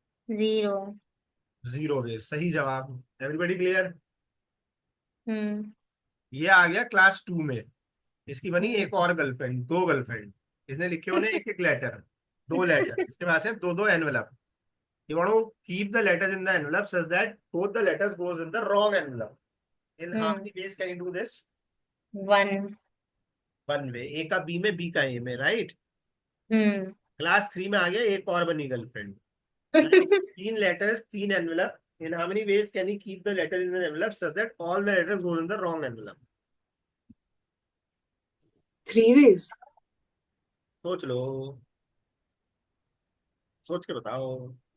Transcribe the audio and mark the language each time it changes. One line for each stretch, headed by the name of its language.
English: Zero. Zero ways
Hindi: सही जवाब।
English: Everybody clear? Hmm.
Hindi: ये आ गया क्लास टू में। इसकी बनी हम्म। एक और गर्लफ्रेंड, दो गर्लफ्रेंड। इसने लिखे उन्हें एक एक लेटर, दो लेटर। इसके पास है दो दो envelope.
English: You want to keep the letters in the envelope such that both the letters goes in the wrong envelope. In how hmm. many ways can you do this? One. One way.
Hindi: A का B में, B का A में, right? हम्म। Class three में आ गया, एक और बनी girlfriend. Right, तीन लेटर्स, तीन envelope.
English: In how many ways can you keep the letters in the envelope such that all the letters go in the wrong envelope? 3 ways.
Hindi: सोच लो, सोच के बताओ।